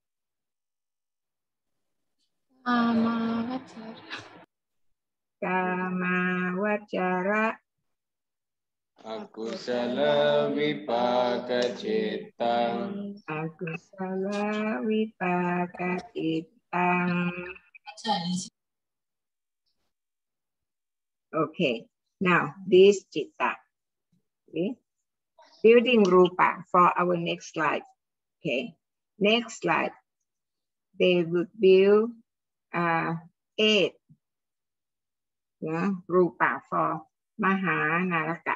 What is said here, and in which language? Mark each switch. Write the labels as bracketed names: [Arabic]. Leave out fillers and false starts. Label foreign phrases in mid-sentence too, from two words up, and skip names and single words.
[Pali] Kama wacara. Akusala vipaga citta. Akusala vipaka cittang. [English] Okay, now this citta. Okay. Building rupa for our next slide. Okay, next slide. They would build 8 rupa for Maha Naraka.